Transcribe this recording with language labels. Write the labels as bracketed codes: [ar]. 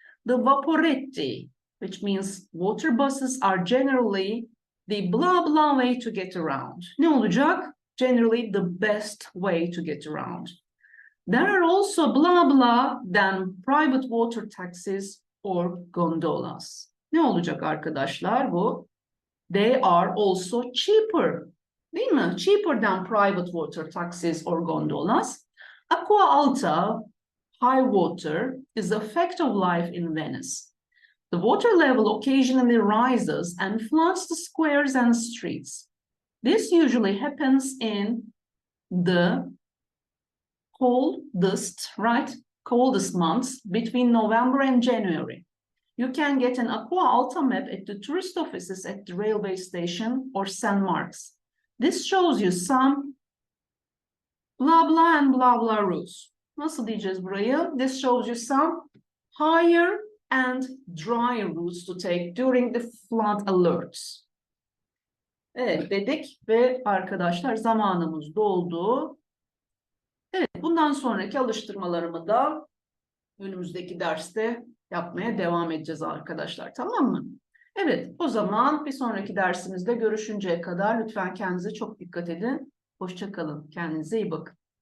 [en] The vaporetti, which means water buses, are generally the blah blah way to get around. [tr] Ne olacak? [en] Generally the best way to get around. There are also blah blah than private water taxis or gondolas. [tr] Ne olacak arkadaşlar bu? [en] They are also cheaper. [tr] Değil mi? [en] Cheaper than private water taxis or gondolas. Acqua alta, high water, is a fact of life in Venice. The water level occasionally rises and floods the squares and streets. This usually happens in the coldest months between November and January. You can get an Acqua Alta map at the tourist offices at the railway station or St. Mark's. This shows you some blah blah and blah blah routes. [tr] Nasıl diyeceğiz burayı? [en] This shows you some higher and drier routes to take during the flood alerts. [tr] Evet dedik ve arkadaşlar zamanımız doldu. Evet, bundan sonraki alıştırmalarımı da önümüzdeki derste yapmaya devam edeceğiz arkadaşlar. Tamam mı? Evet, o zaman bir sonraki dersimizde görüşünceye kadar lütfen kendinize çok dikkat edin. Hoşça kalın. Kendinize iyi bakın.